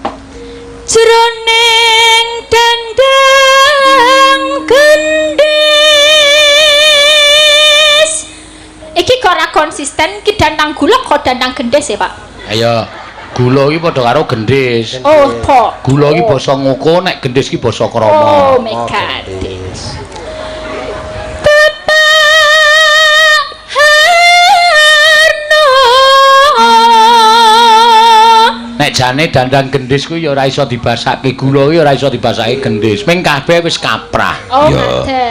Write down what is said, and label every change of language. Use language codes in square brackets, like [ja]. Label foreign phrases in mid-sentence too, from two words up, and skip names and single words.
[jv] Jroning dandang gendis. Iki kok ora konsisten, iki dandang gula kok dandang gendis ya, Pak? Ayo. Gula iki padha karo gendis. Oh, Pak. Gula iki basa ngoko, nek gendis iki basa krama. [en] Oh my god. [jv] Nek jane dandang gendis ku ya ora iso dibasake gula iki ora iso dibasake gendis. Ming kabeh wis kaprah. Oh, ngoten.